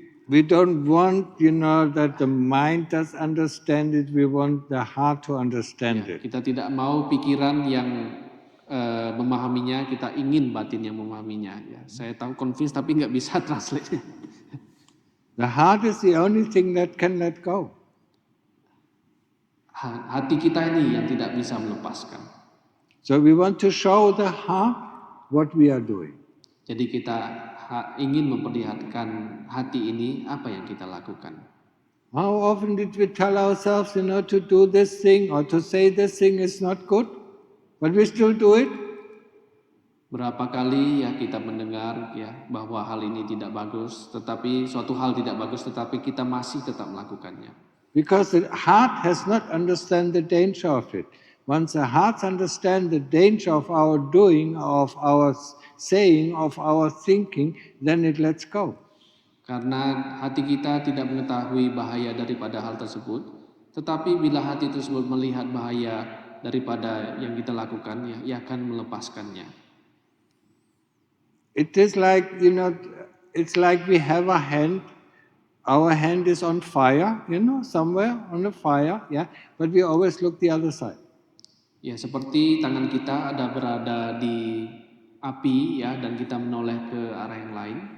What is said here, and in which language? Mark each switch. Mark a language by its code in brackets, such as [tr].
[en] We don't want, that the mind does understand it. We want the heart to understand it. [id] Kita tidak mau pikiran yang memahaminya. Kita ingin batin yang memahaminya. Ya, saya tahu convince tapi nggak bisa translate. [en] The heart is the only thing that can let go. [id] Hati kita ini yang tidak bisa melepaskan. [en] So we want to show the heart what we are doing. [id] Jadi kita ingin memperlihatkan hati ini apa yang kita lakukan. [en] How often did we tell ourselves, to do this thing or to say this thing is not good, but we still do it? [id] Berapa kali ya kita mendengar ya bahwa hal ini tidak bagus, tetapi suatu hal tidak bagus, tetapi kita masih tetap melakukannya. [en] Because the heart has not understand the danger of it. Once the hearts understand the danger of our doing, of our saying, of our thinking, then it lets go. [id] Karena hati kita tidak mengetahui bahaya daripada hal tersebut, tetapi bila hati tersebut melihat bahaya daripada yang kita lakukan, ya, ia akan melepaskannya. [en] It is like, it's like we have a hand. Our hand is on fire, somewhere on the fire, yeah. But we always look the other side. [id] Ya, seperti tangan kita berada di api, ya, dan kita menoleh ke arah yang lain.